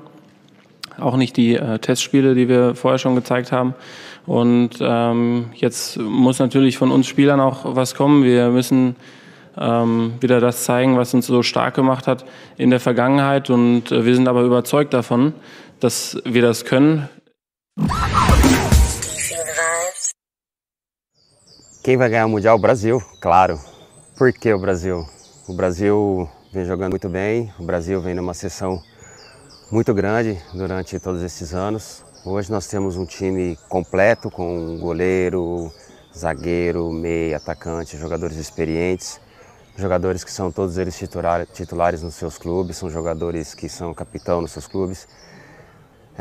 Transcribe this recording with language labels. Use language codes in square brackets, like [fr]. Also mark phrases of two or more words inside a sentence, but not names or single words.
[de] Auch nicht die Testspiele, die wir vorher schon gezeigt haben. Und jetzt muss natürlich von uns Spielern auch was kommen. Wir müssen wieder das zeigen, was uns so stark gemacht hat in der Vergangenheit. Und wir sind aber überzeugt davon, dass wir das können. [pt] Quem vai ganhar o Mundial? O Brasil, claro. Por que o Brasil? O Brasil vem jogando muito bem, o Brasil vem numa sessão muito grande durante todos esses anos. Hoje nós temos um time completo com goleiro, zagueiro, meia, atacante, jogadores experientes, jogadores que são todos eles titulares nos seus clubes, são jogadores que são capitão nos seus clubes.